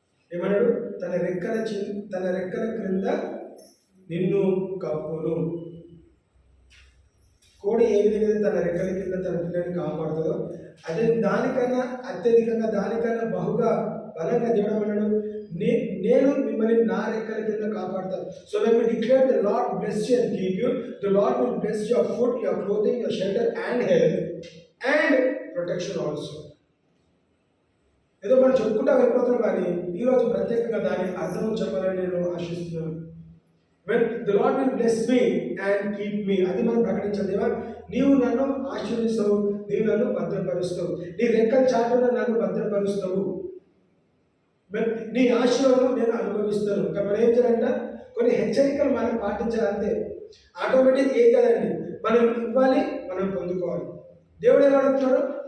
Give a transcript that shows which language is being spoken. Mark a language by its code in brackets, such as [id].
[te] ఏమన్నాడు? తన రెక్కల క్రింద నిన్ను కప్పును. కోడి ఏ విధంగా తన రెక్కల కింద తన పిల్లని కాపాడుతుందో, అదే దానికన్నా అత్యధికంగా, దానికన్నా బహుగా బలంగా దేవుడు అన్నాడు, నేను మిమ్మల్ని నా రెక్కల కింద కాపాడుతాను. [en] So when we declare the Lord bless you and keep you, the Lord will bless your food, your clothing, your shelter and health and protection also. [te] ఏదో మనం చెప్పుకుంటా వెళ్ళిపోతున్నాం, కానీ ఈరోజు ప్రత్యేకంగా దాని అర్థం చెప్పాలని నేను ఆశిస్తున్నాను. [en] When the Lord will bless me and keep me, [te] అది మనం ప్రకటించాలి. దేవా నీవు నన్ను ఆశీర్వదిస్తావు, నీవు నన్ను భద్రపరుస్తావు, నీ రెక్కల చాటున నన్ను భద్రపరుస్తావు, నీ ఆశీర్వాదం నేను అనుభవిస్తాను. మనం ఏం చేయాలంట? కొన్ని హెచ్చరికలు మనం పాటించాలంతే. ఆటోమేటిక్ ఏం కదండి, మనం ఇవ్వాలి, మనం పొందుకోవాలి. దేవుడు ఏమడుగుతున్నాడు?